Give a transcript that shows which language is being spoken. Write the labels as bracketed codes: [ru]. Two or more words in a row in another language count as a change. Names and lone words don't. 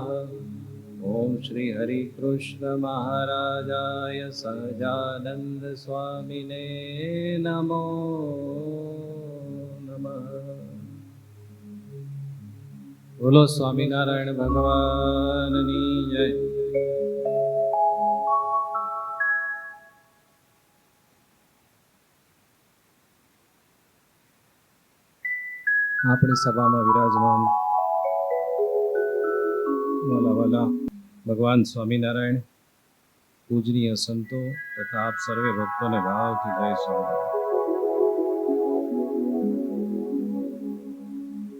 [sa] ॐ श्री हरिकृष्ण महाराजाय सहजानंद स्वामिने नमो नमः। [gu] બોલો સ્વામિનારાયણ ભગવાનની જય। આપણી સભામાં વિરાજમાન વાલા વાલા ભગવાન સ્વામિનારાયણ, પૂજનીય સંતો તથા આપ સર્વે ભક્તોને ભાવથી જય સ્વામિનારાયણ।